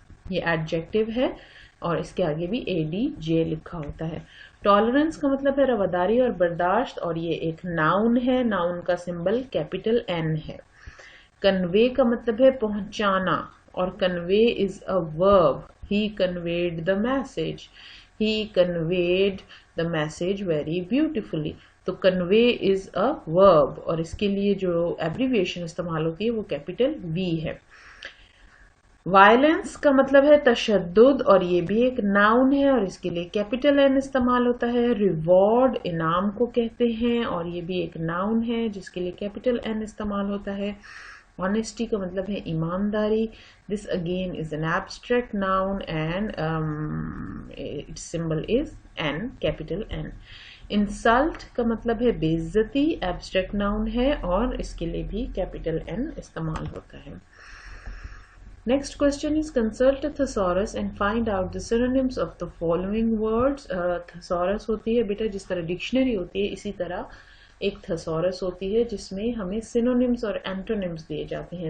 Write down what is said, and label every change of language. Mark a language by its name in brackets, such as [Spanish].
[Urdu] یہ ایڈجیکٹیو ہے اور اس کے آگے بھی ADJ لکھا ہوتا ہے. ٹالرنس کا مطلب ہے رواداری اور برداشت, اور یہ ایک ناؤن ہے. ناؤن کا سمبل کیپٹل N ہے. کنوے کا مطلب ہے پہنچانا, اور [English] Convey is a verb. He conveyed the message. He conveyed the message very beautifully. [Urdu] تو [English] convey is a verb, [Urdu] اور اس کے لیے جو ایبریویشن استعمال ہوتی ہے وہ کیپٹل V ہے. وائلنس کا مطلب ہے تشدد, اور یہ بھی ایک ناؤن ہے اور اس کے لیے کیپٹل N استعمال ہوتا ہے. ریوارڈ انعام کو کہتے ہیں اور یہ بھی ایک ناؤن ہے جس کے لیے کیپٹل N استعمال ہوتا ہے. Honesty کا مطلب ہے ایمانداری. [English] This again is an abstract noun and its symbol is N, capital N. [Urdu] Insult کا مطلب ہے بے عزتی, abstract noun ہے اور اس کے لیے بھی capital N استعمال ہوتا ہے. [English] Next question is consult a thesaurus and find out the synonyms of the following words. [Urdu] Thesaurus ہوتی ہے بیٹا جس طرح ڈکشنری ہوتی ہے اسی طرح ایک تھسورس ہوتی ہے جس میں ہمیں سینونیمز اور اینٹونیمز دیے جاتے ہیں.